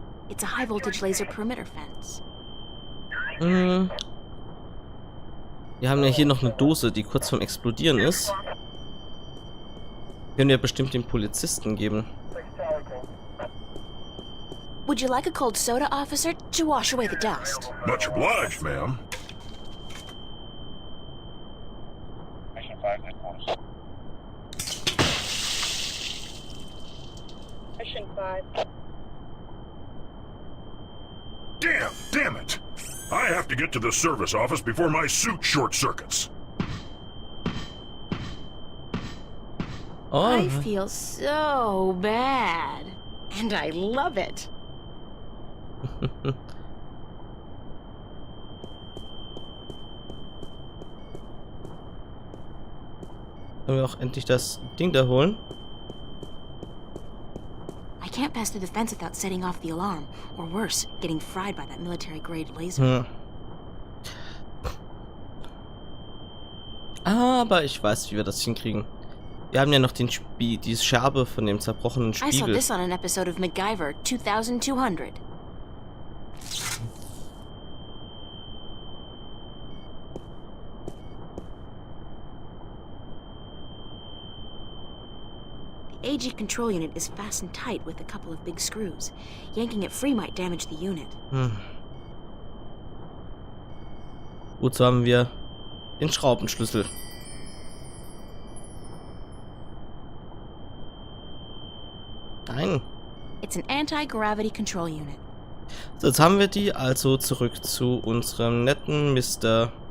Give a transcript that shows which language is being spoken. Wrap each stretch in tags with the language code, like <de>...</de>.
<en>It's a high voltage laser perimeter fence.</en> <de>Wir haben ja hier noch eine Dose, die kurz vorm Explodieren ist. Können wir bestimmt den Polizisten geben.</de> <en>Would you like a cold soda, officer, to wash away the dust? Much obliged, ma'am. Mission 5 headquarters. Mission 5. Damn it! I have to get to the service office before my suit short circuits. Oh. I feel so bad. And I love it.</en> <de>Können wir auch endlich das Ding da holen?</de> <en>I can't pass through the fence without setting off the alarm, or worse, getting fried by that military-grade laser.</en> <de>Aber ich weiß, wie wir das hinkriegen. Wir haben ja noch die Scherbe von dem zerbrochenen</de> <en>I saw</en> <de>Spiegel.</de> <en>this on an episode of MacGyver 2200. The AG control unit is fastened tight with a couple of big screws. Yanking it free might damage the unit.</en> <de>Gut, so haben wir den Schraubenschlüssel. Nein.</de> <en>It's an anti-gravity control unit.</en> <de>So, jetzt haben wir die, also zurück zu unserem netten Mr.</de>